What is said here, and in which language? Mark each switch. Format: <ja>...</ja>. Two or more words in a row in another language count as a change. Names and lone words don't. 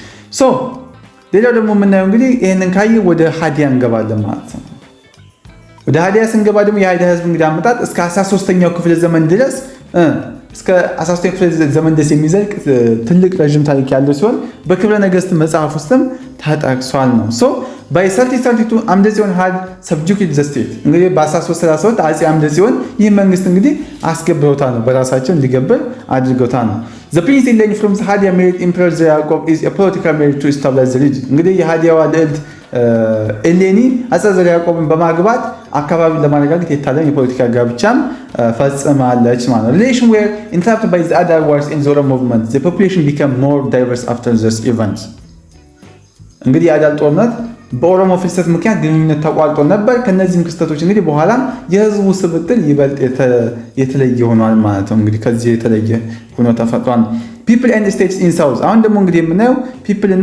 <am>ሌላው ደግሞ የምናየው እንግዲህ ይህንን ካየ ወደ ሀዲያ እንገባለን ማለት ነው። ወደ ሀዲያ ስንገባ ደግሞ የሀዲያ ህዝብ እንግዲህ አመጣጥ እስከ 13ኛው ክፍለ ዘመን ድረስ እስከ 13ኛው ክፍለ ዘመን ድረስ የሚዘልቅ ትልቅ ረዥም ታሪክ ያለው ሲሆን በክብረ ነገስት መጽሐፍ ውስጥም ተጠቅሷል ነው። by 1332 አምደ ጽዮን had</am> <en>subjugated the state</en> <am>እንግዲህ በ1332 አፄ አምደ ጽዮን ይህ መንግስት እንግዲህ አስገብረውታል ነው በራሳቸው እንዲገብር አድርገውታል ነው።</am> <en>The prince Eleni from the Hadia married Emperor Jacob is a political marriage to establish the region</en> <am>እንግዲህ የሀዲያዋ ልዕልት ኤሌኒ አፄ ዘርዓ ያዕቆብን በማግባት አካባቢን ለማረጋጋት የታለም የፖለቲካ ጋብቻም ፈጽማለች ማለት ነው።</am> <en>Relations were interrupted by the other wars in the Oromo movement. The population became more diverse after this event.</en> <am>እንግዲህ የአዳል ጦርነት በኦሮሞ ፍልሰት ምክንያት ግንኙነት ተቋርጦ ነበር። ከነዚህም ክስተቶች እንግዲህ በኋላ የህዝቡ ስብጥር ይበልጥ የተለየ ሆኗል ማለት ነው። እንግዲህ ከዚህ የተለየ ሆኖ ተፈጥሯል።</am> <en>people and states in south።</en> <am>አሁን ደግሞ እንግዲህ የምናየው ፒፕል እና</am>